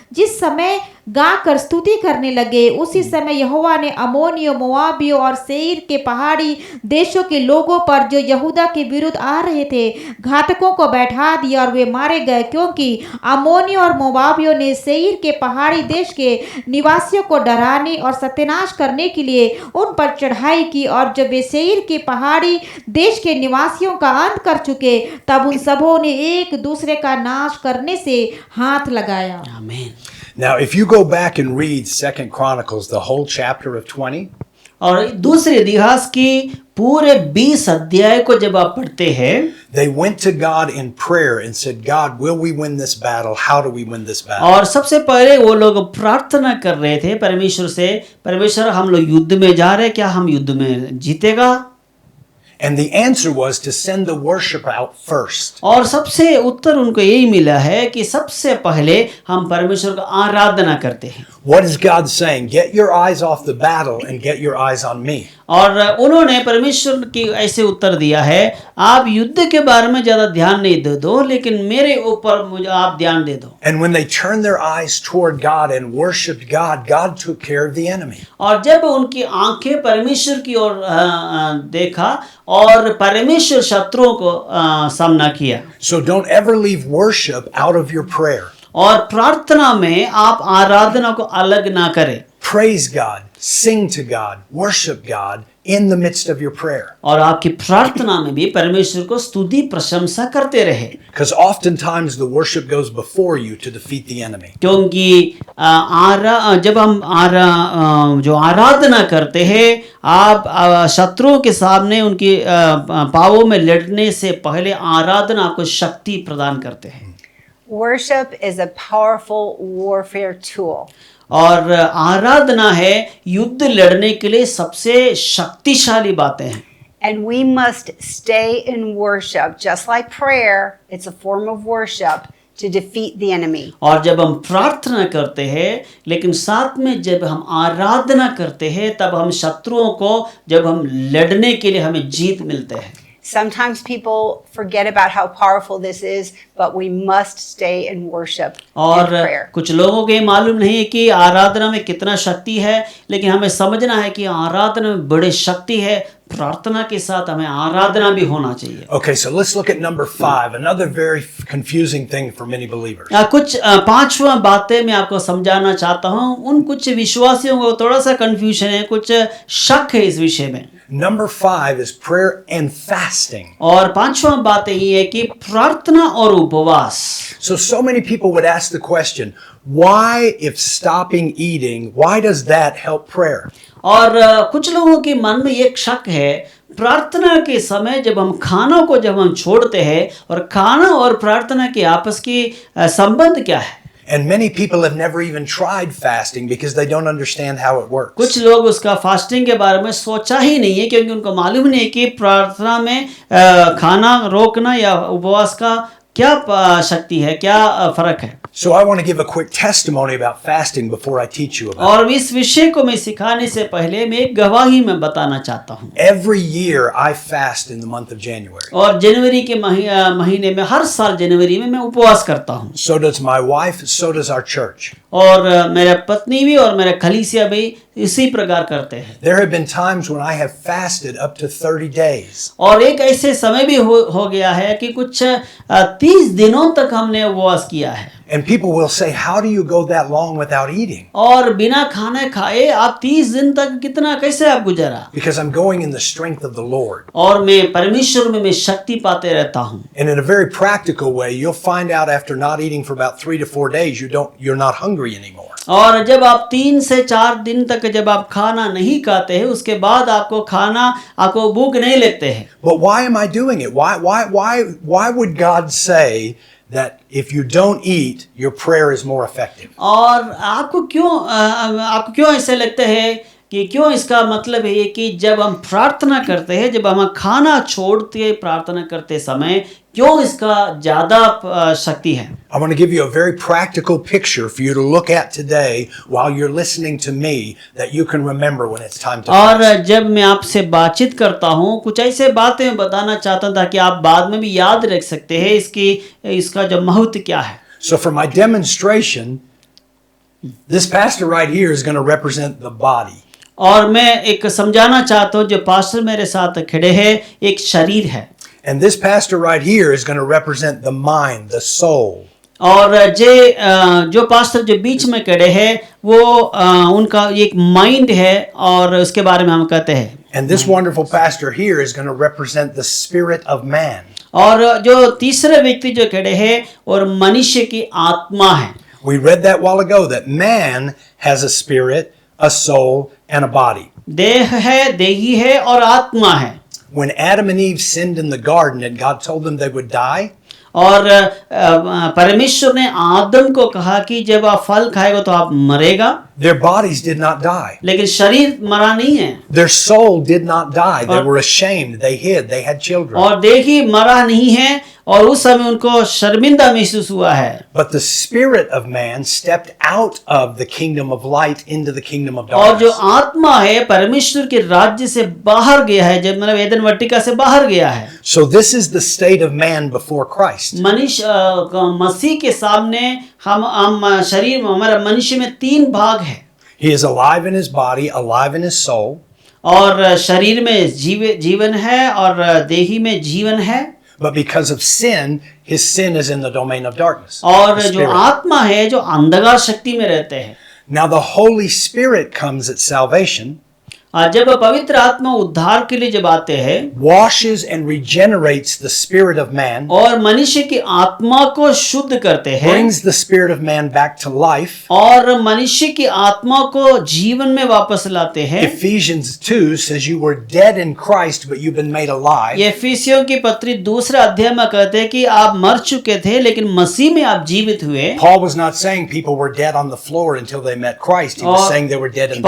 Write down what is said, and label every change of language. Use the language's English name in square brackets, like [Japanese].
[Hindi] जिस समय गा कर स्तुति करने लगे, उसी समय यहोवा ने अमोनियों, मोआबियों और सेईर के पहाड़ी देशों के लोगों पर जो यहूदा के विरुद्ध आ रहे थे, घातकों को बैठा दिया, और वे मारे गए, क्योंकि अमोनियों और मोआबियों ने सेईर के पहाड़ी देश के निवासियों को डराने और सत्यानाश करने के लिए उन पर चढ़ाई की। और जब वे सेईर के पहाड़ी देश के निवासियों का अंत कर चुके, तब उन सबों ने एक दूसरे का नाश करने से हाथ लगाया। आमीन। [English] Now, if you go back and read 2 Chronicles, the whole chapter of 20, [Hindi] और दूसरे इतिहास की पूरे 20 अध्याय को जब आप पढ़ते हैं, [English] they went to God in prayer and said, God, will we win this battle? How do we win this battle? [Hindi] और सबसे पहले वो लोग प्रार्थना कर रहे थे परमेश्वर से, परमेश्वर हम लोग युद्ध में जा रहे हैं, क्या हम युद्ध में जीतेगा? [English] And the answer was to send the worship out first. [Hindi] और सबसे उत्तर उनको यही मिला है कि सबसे पहले हम परमेश्वर का आराधना करते हैं। [English] What is God saying? Get your eyes off the battle and get your eyes on me. [Hindi] और उन्होंने परमेश्वर की ऐसे उत्तर दिया है, आप युद्ध के बारे में ज्यादा ध्यान नहीं दे दो, लेकिन मेरे ऊपर मुझे आप ध्यान दे दो। [English] And when they turned their eyes toward God and worshiped God, God took care of the enemy. [Hindi] और जब उनकी आंखें परमेश्वर की ओर देखा और परमेश्वर शत्रुओं को सामना किया। [English] So don't ever leave worship out of your prayer. [Hindi] और प्रार्थना में आप आराधना को अलग ना करें। [English] Praise God, sing to God, worship God in the midst of your prayer. [Hindi] और आपकी प्रार्थना में भी परमेश्वर को स्तुति प्रशंसा करते रहे। [English] Because oftentimes the worship goes before you to defeat the enemy. [Hindi] क्योंकि जब हम जो आराधना करते हैं, आप शत्रुओं के सामने उनकी पावों में लड़ने से पहले आराधना आपको शक्ति प्रदान करते हैं। [English] Worship is a powerful warfare tool. [Hindi] और आराधना है युद्ध लड़ने के लिए सबसे शक्तिशाली बातें हैं। [English] And we must stay in worship. Just like prayer, it's a form of worship to defeat the enemy. [Hindi] और जब हम प्रार्थना करते हैं, लेकिन साथ में जब हम आराधना करते हैं, तब हम शत्रुओं को जब हम लड़ने के लिए हमें जीत मिलते हैं। [English] Sometimes people forget about how powerful this is, but we must stay in worship and [Hindi] और [English] prayer. [Hindi] कुछ लोगों को ये मालूम नहीं है कि आराधना में कितना शक्ति है, लेकिन हमें समझना है कि आराधना में बड़ी शक्ति है। प्रार्थना के साथ हमें आराधना भी होना चाहिए। [English] Okay, so let's look at number 5, another very confusing thing for many believers. [Hindi] कुछ पांचवा बातें मैं आपको समझाना चाहता हूँ। उन कुछ विश्वासियों को थोड़ा सा कंफ्यूजन है, कुछ शक है इस विषय में। [English] Number 5 is prayer and fasting. [Hindi] और पांचवा बात ये है कि प्रार्थना और उपवास। [English] So many people would ask the question, why, if stopping eating, why does that help prayer? [Hindi] और कुछ लोगों के मन में एक शक है, प्रार्थना के समय जब हम छोड़ते हैं, और खाना और प्रार्थना के आपस की संबंध क्या है? [English] And many people have never even tried fasting because they don't understand how it works. [Hindi] कुछ लोग उसका फास्टिंग के बारे में सोचा ही नहीं है, क्योंकि उनको मालूम नहीं है कि प्रार्थना में खाना रोकना या उपवास का क्या शक्ति है, क्या फर्क है। [English] So I want to give a quick testimony about fasting before I teach you about it. [Hindi] और इस विषय को मैं सिखाने से पहले मैं एक गवाही में बताना चाहता हूँ। [English] Every year I fast in the month of January. [Hindi] और जनवरी के महीने में, हर साल जनवरी में मैं उपवास करता हूँ। [English] So does my wife, so does our church. [Hindi] और मेरे पत्नी भी और मेरे खलीसिया भी इसी प्रकार करते हैं। [English] There have been times when I have fasted up to 30 days. [Hindi] और एक ऐसे समय भी हो गया है कि कुछ 30 दिनों तक हमने उपवास किया है। [English] And people will say, how do you go that long without eating? [Hindi] और बिना खाने खाए आप 30 दिन तक कितना, कैसे आप गुजारा? [English] Because I'm going in the strength of the Lord. [Hindi] और मैं परमेश्वर में मैं शक्ति पाते रहता हूँ। [English] And in a very practical way, you'll find out after not eating for about 3 to 4 days, you're not hungry anymore. [Hindi] और जब आप 3 से 4 दिन तक जब आप खाना नहीं खाते हैं, उसके बाद आपको भूख नहीं लगते हैं। [English] But why am I doing it? Why would God say that if you don't eat, your prayer is more effective? [Hindi] और आपको क्यों ऐसे लगता है कि क्यों इसका मतलब है कि जब हम प्रार्थना करते हैं, जब हम खाना छोड़ते प्रार्थना करते समय, क्यों इसका ज्यादा शक्ति है? [English] I want to give you a very practical picture for you to look at today while you're listening to me that you can remember when it's time to [Hindi] और [English] fast. [Hindi] जब मैं आपसे बातचीत करता हूँ, कुछ ऐसे बातें बताना चाहता हूँ ताकि आप बाद में भी याद रख सकते हैं इसका जो महत्व क्या है। [English] So for my demonstration, this pastor right here is going to represent the body. [Hindi] और मैं एक समझाना चाहता हूँ, जो पास्टर मेरे साथ खड़े हैं एक शरीर है। [English] And this pastor right here is going to represent the mind, the soul. [Hindi] और जो पास्टर जो बीच में खड़े हैं वो उनका एक माइंड है, और उसके बारे में हम कहते हैं। [English] And this wonderful pastor here is going to represent the spirit of man. [Hindi] और जो तीसरे व्यक्ति जो खड़े हैं और मनुष्य की आत्मा है। [English] We read that while ago that man has a spirit, a soul, and a body. [Hindi] देह है, देही है और आत्मा है। [English] When Adam and Eve sinned in the garden and God told them they would die, [Hindi] और परमेश्वर ने आदम को कहा कि जब आप फल खाएगा तो आप मरेगा। [English] Their bodies did not die. [Hindi] लेकिन शरीर मरा नहीं है [English] Their soul did not die. They were ashamed. They hid. They had children. [Hindi] और देखिए मरा नहीं है और उस समय उनको शर्मिंदा महसूस हुआ है। [English] But the spirit of man stepped out of the kingdom of light into the kingdom of [Hindi] और जो [English] darkness. [Hindi] आत्मा है परमेश्वर के राज्य से बाहर गया है, जब मतलब एदन वाटिका से बाहर गया है। [English] So this is the state of man before Christ. [Hindi] मसीह के सामने हम शरीर में हमारा मनुष्य में 3 भाग है [English] He is alive in his body, alive in his soul. [Hindi] और शरीर में जीवन है और देही में जीवन है। [English] But because of sin, his sin is in the domain of darkness. [Hindi] और [English] the [Hindi] जो [English] spirit. [Hindi] आत्मा है जो अंधकार शक्ति में रहते हैं। [English] Now the Holy Spirit comes at salvation, [Hindi] जब पवित्र आत्मा उद्धार के लिए जब आते हैं [English] washes and regenerates the spirit of man, [Hindi] और मनुष्य की आत्मा को शुद्ध करते हैं [English] brings the spirit of man back to life. [Hindi] और मनुष्य की आत्मा को जीवन में वापस लाते हैं। [English] Ephesians 2 says you were dead in Christ, but you've been made alive. [Hindi] ये एफिसियों की पत्री 2 अध्याय में कहते हैं कि आप मर चुके थे लेकिन मसीह में आप जीवित हुए। [English] Paul was not saying people were dead on the floor until they met Christ. He was [Hindi] और [English] saying they were dead in the